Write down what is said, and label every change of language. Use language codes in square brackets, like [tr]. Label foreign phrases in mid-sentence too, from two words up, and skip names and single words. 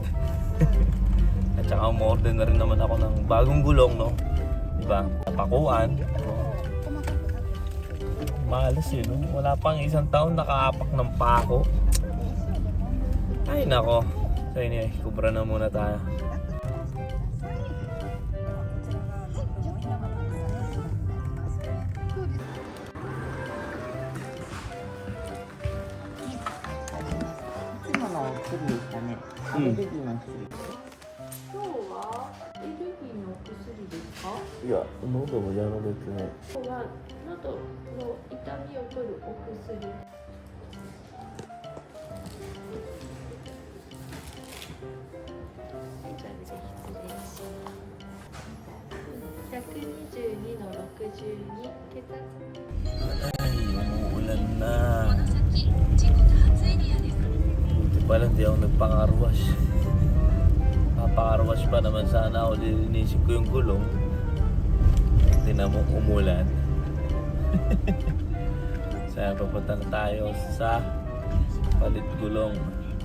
[tl] At saka umorder na rin naman ako ng bagong gulong, no? Diba? Napakuan. Malas yun, no? Wala pang 1 taon nakaapak ng pako. Ay nako. [en] So anyway, [tl] kubra na muna tayo. [ja] アレルギーの薬。今日はアレルギーのお薬ですか？いや、喉もやられてない。今日は喉の痛みを取るお薬。122の62血圧。 [tl] Ay, umuulan na. Buti pala hindi ako nagpang-arwash. Papa-arwash pa naman sana ako. Linisin ko yung gulong. Tingnan mo, umulan. Saan papunta na tayo sa palit gulong.